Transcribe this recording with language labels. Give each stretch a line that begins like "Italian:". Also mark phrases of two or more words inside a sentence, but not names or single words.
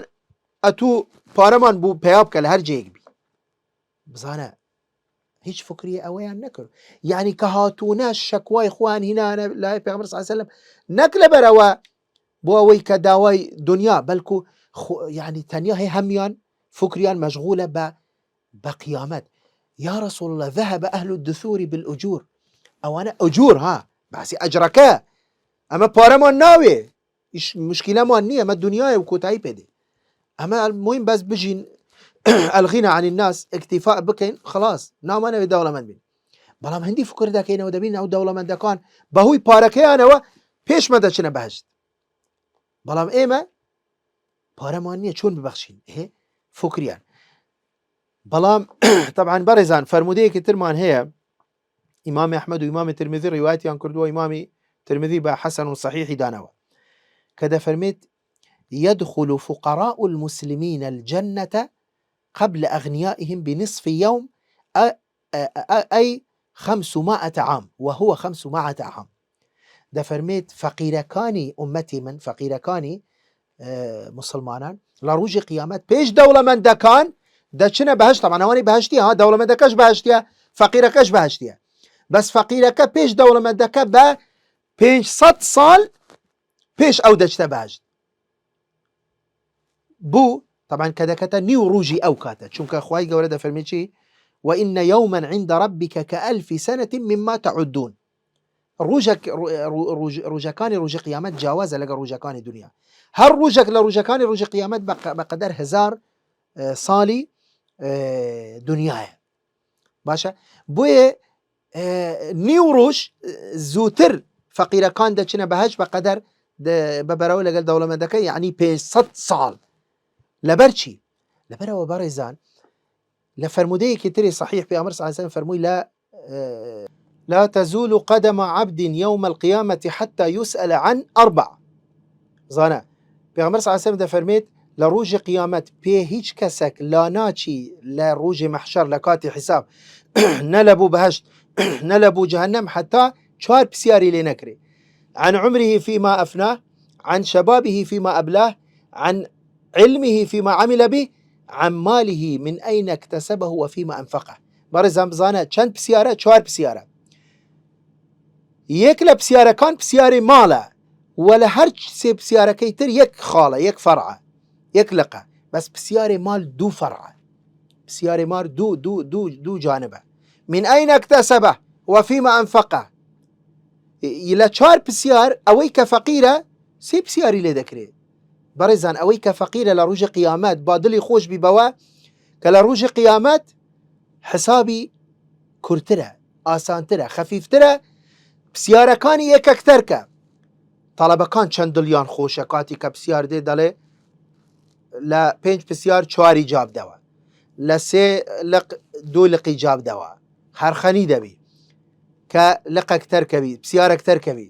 Central Kurdish: ئەتوو پارەمان بوو پێیا بکە لە هەر جێیەک بی بزانە هیچ فکری ئەوەیان نەکرد یعنی کە هاتوونە شەکوای خوان هینانە لای پێغەمبەر
Arabic: صلی الله علیه وسلم
Central Kurdish: نەک لەبەرەوە بۆ ئەوەی کە داوای دنیا بەلکو یعنی تەنیا هەیە هەمیان فکریان مەشغولە بە قیامەت
Arabic: یا رسول الله ذهب أهل الدثور بالأجور
Central Kurdish: ئەوانە ئەجور ها باسی ئەجرەکە ئەمە پارەمان ناوێ مشکلەمان نییە ئەمە دنیای و کۆتایی پێدێ ئەمە المهم بەس بژین
Arabic: الغنى عن الناس اکتفاء
Central Kurdish: بکەین خلاص نامانەوێت دەوڵەمەند بین بەڵام هەندی فکر دەکەینەوە دەبین ئەو دەوڵەمەندەکان بەهۆی پارەکەیانەوە پێشمە دەچنە بەهشت بەڵام ئێمە پارەمان نییە چۆن ببەخشین فکریان بەڵام طبعا بەڕێزان فەرمودەیەکی ترمان هەیە ئیمامی ئەحمەد و ئیمامی ترمذی ڕیوایەتیان کردووە ئیمامی ترمذی بە حەسەن و صحیحی دانەوە کە دەفەرمێت
Arabic: يدخل فقراء المسلمين الجنة قبل أغنيائهم بنصف يوم أي 500 عام وهو 500 عام
Central Kurdish: دەفەرمێت فەقیرەکانی ئومەتی من فەقیرەکانی مسلمانان لە ڕۆژی قیامەت پێش دەوڵەمەندەکان دەچنە بەهشت طبعا ئەوانەی بەهشتیە ها دەوڵەمەندەکەش بەهشتیە فەقیرەکەش بەهشتیە بەس فەقیرەکە پێش دەوڵەمەندەکە بە 500 ساڵ پێش ئەو دەچتە بەهشت بوو طبعا کە دەکەتە نیو ڕۆژی ئەو کاتە چونکە خوای گەورە دەفەرمێت چی
Arabic: وإن يوما عند ربك كألف سنة مما تعدون
Central Kurdish: ڕۆژەکانی ڕۆژی قیامەت جیاوازە لەگە ڕۆژەکانی دنیا هەر ڕۆژێک لە ڕۆژەکانی ڕۆژی قیامەت بەقەدەر 1000 ساڵی دنیاە باشە بۆیە نیو ڕۆژ زووتر فەقیرەکان دەچنە بەهشت بەقەدەر بەبەرەوە لەگەڵ دەوڵەمەندەکە یعنی 500 ساڵ لەبەر چی لەبەرەوە بەڕێزان لە فەرمودەیەکی تری صحیح پێغەمبەر
Arabic: صلی الله علیه وسلم
Central Kurdish: فەرمووی
Arabic: لا تزول قدم عبد يوم القيامة حتى يسأل عن 4
Central Kurdish: زانە پێغەمبەر
Arabic: صلی الله علیه وسلم
Central Kurdish: دەفەرمێت لە ڕۆژی قیامەت پێ هیچ کەسێک لا ناچی لە ڕۆژی مەحشەر لە کاتی حیساب نە لە بوو بەهشت نە لە بوو جەهەنەم حتا 4 پرسیاری لێ نەکرێ
Arabic: عن عمره فيما أفناه عن شبابه فيما أبلاه عن علمه فيما عمل به عن ماله من أين اكتسبه وفيما أنفقه
Central Kurdish: بەڕێزان بزانە چەند پرسیارە 4 پرسیارە یەک لە پرسیارەکان پرسیاری ماڵە وە لە هەر سێ پرسیارەکەی تر یەک خاڵە یەک فەرعە یەک لقە بەس پرسیاری مال 2 فەرعە پرسیاری مال 2 جانبە
Arabic: من أين اكتسبه وفيما أنفقه
Central Kurdish: لە 4 پرسیار ئەوەی کە فەقیرە 3 پرسیاری لێ دەکرێت بەڕێزان ئەوەی کە فەقیرە لە ڕۆژی قیامەت با دڵی خۆش بیبەوە کە لە ڕۆژی قیامەت حسابی کورترە ئاسانترە خەفیفترە پرسیارەکانی یەکەکتەرکە تەڵەبەکان چەند دڵیان خۆشە کاتی کە پرسیار دێ دەڵێ لە 5 پرسیار 4 جاب دەوە لە 3 لق 2 لقی جاب دەوە هەرخەنی دەبی کە لقەک تەرکەوی پرسیارێک تەرکەوی